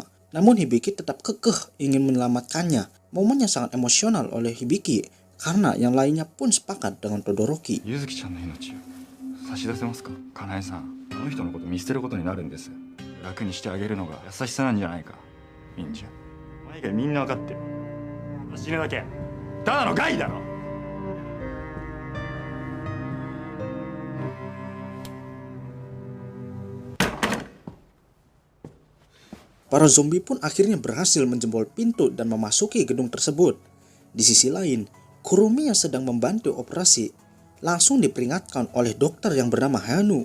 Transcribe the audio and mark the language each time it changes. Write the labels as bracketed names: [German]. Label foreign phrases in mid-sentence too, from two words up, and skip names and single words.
[Indonesian] Namun Hibiki tetap kekeh ingin menyelamatkannya. Momen yang sangat emosional oleh Hibiki karena yang lainnya pun sepakat dengan Todoroki. [Japanese] ゆずきちゃんの命差し出せますか？かなえさん、あの人のこと見捨てることになるんです。楽にしてあげるのが優しさなんじゃないか。みんじゃお前以外みんな分かってる。死ぬだけただの害だろ。 [Indonesian] Para zombie pun akhirnya berhasil menjebol pintu dan memasuki gedung tersebut. Di sisi lain, Kurumi yang sedang membantu operasi langsung diperingatkan oleh dokter yang bernama Hanu.